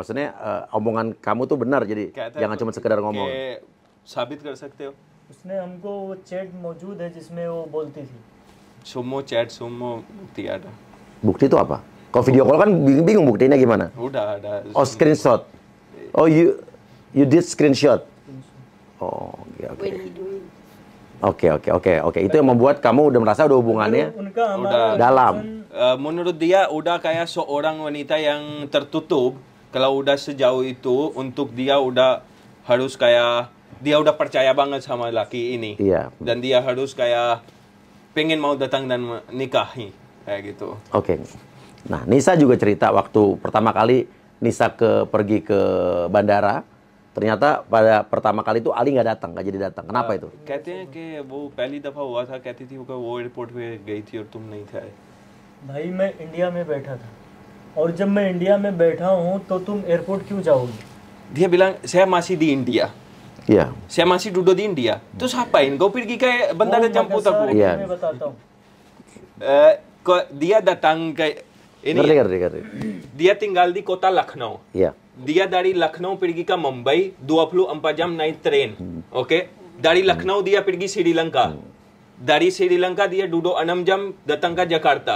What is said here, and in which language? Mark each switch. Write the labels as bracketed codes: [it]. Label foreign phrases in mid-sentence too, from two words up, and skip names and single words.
[id] Maksudnya omongan kamu tuh benar, jadi jangan cuma sekedar ngomong. [hi] कि साबित कर सकते हो? उसने हमको वो चैट मौजूद है जिसमें वो बोलती थी [id] Semua chat, semua bukti ada. Bukti itu apa? Kalau video call kan bingung buktinya gimana? Udah ada. Oh, screenshot. [en] Oh, you did screenshot. Oh, oke. When he doing. [id] Oke. Itu yang membuat kamu udah merasa udah hubungannya [hi] उनका [id] Udah. [hi] हमारा [id] dalam. Menurut dia udah kayak seorang wanita yang tertutup. Kalau udah sejauh itu, untuk dia udah harus kayak dia udah percaya banget sama laki ini. Iya. Dan dia harus kayak pengen mau datang dan nikahi kayak gitu. Oke. Nah, Nisa juga cerita waktu pertama kali Nisa pergi ke bandara, ternyata pada pertama kali itu Ali nggak jadi datang. Kenapa itu? [hi] कहते हैं कि वो पहली दफा हुआ था, कहती थी कि वो एयरपोर्ट पे गई थी और तुम नहीं थे. भाई मैं इंडिया में बैठा था और जब मैं इंडिया में बैठा हूँ तो तुम एयरपोर्ट क्यों जाओगी [id] Dia bilang saya masih di India. Iya. Saya masih duduk di India. Terus apain? Kau pergi ke bandara [hi] वो [id] jemput [hi] मकसद [id] aku? Iya. [hi] मैं बताता हूँ [id] Kok dia datang ke Ini Ngerti. dia tinggal di kota Lucknow. Iya. Dia dari Lucknow pergi ke Mumbai 24 jam naik train. Oke. Dari Lucknow dia pergi Sri Lanka. Dari Sri Lanka dia duduk 6 jam datang ke Jakarta.